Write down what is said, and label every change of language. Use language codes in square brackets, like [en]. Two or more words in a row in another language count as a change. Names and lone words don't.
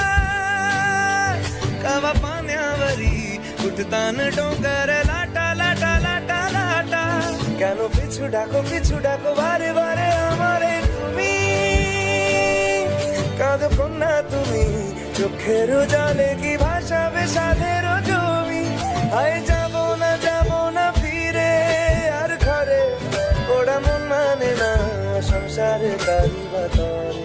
[mr] कवा पाण्यावरी उठतान डोंगर लाटा लाटा लाटा लाटा। [bn] কেন পিছু ডাকো বারে বারে আমারে তুমি, কাঁদো কন্যা তুমি, চোখের জলে কি ভাসাবে সাধের জমি। আয় যাব না ফিরে আর ঘরে, ওরা মন মানে না সংসারে তারি বাতরে।